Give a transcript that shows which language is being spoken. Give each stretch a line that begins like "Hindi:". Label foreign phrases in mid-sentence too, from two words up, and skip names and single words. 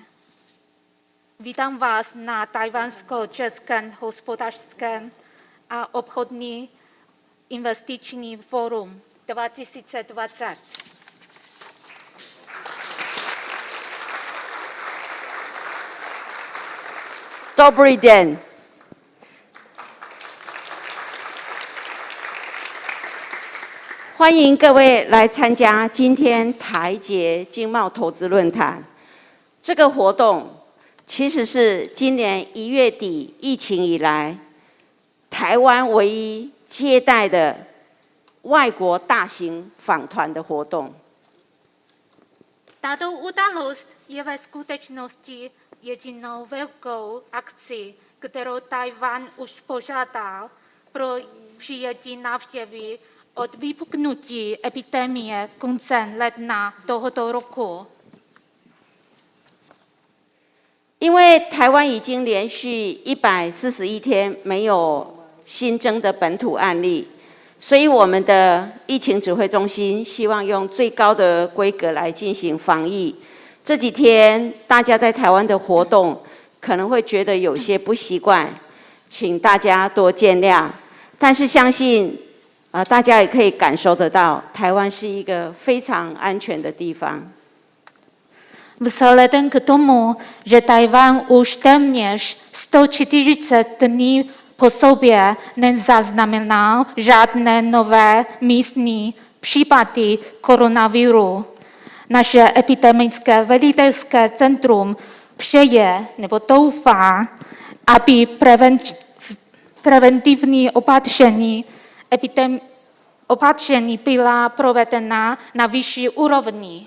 Czech: Vítám vás na Tajvansko-českém hospodářském a obchodní investiční fórum 2020. Dobrý den.
Chinese: 欢迎各位来参加今天台捷经贸投资论坛。这个活动其实是今年1月底疫情以来，台湾唯一接待的外国大型访团的活动。
Czech: Tato událost je ve skutečnosti jedinou velkou akcí, kterou Tajvan už požádal pro přijetí návštěvy od vypuknutí epidemie koncem ledna tohoto roku.
Chinese: 因为台湾已经连续141天没有新增的本土案例，所以我们的疫情指挥中心希望用最高的规格来进行防疫。这几天大家在台湾的活动可能会觉得有些不习惯，请大家多见谅。但是相信大家也可以感受得到，台湾是一个非常安全的地方。
Czech: Vzhledem k tomu, že Tajvan už téměř 140 dní po sobě nezaznamenal žádné nové místní případy koronaviru, naše epidemické velitelské centrum přeje nebo doufá, aby preventivní opatření byla provedena na vyšší úrovni.